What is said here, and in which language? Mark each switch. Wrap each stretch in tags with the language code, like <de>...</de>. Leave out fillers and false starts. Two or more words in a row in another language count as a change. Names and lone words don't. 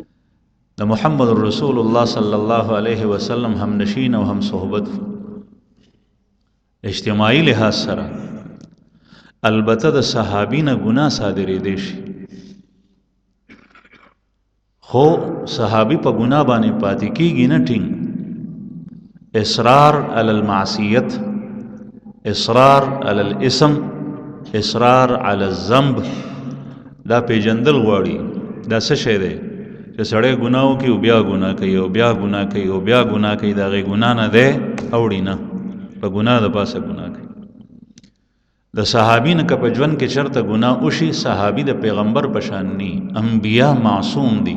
<ps>د محمد رسول الله</ps> <ar>صلی الله علیه وسلم</ar> <ps>هم نشین او هم صحبت اجتماعي لحاظ سره. البته د صحابي نه ګناه صادرېدی شي، خو صحابي په ګناه باندې پاتې کېږي نه ټینګ.</ps> <ar>اصرار علی المعصیت، اصرار علی الاسم، اصرار علی الذنب</ar> <ps>دا پیژندل غواړي. دا څه شی دی چې سړی ګناه وکړي او بیا ګناه کوي او بیا ګناه کوي او بیا ګناه کوي، د هغې ګناه نه دی اوړي نه، په ګناه د پاسه ګناه کوي. د صحابي نه که په ژوند کې چېرته ګناه وشي، صحابي د پیغمبر په شان ني، انبیا معصوم دي.</ps>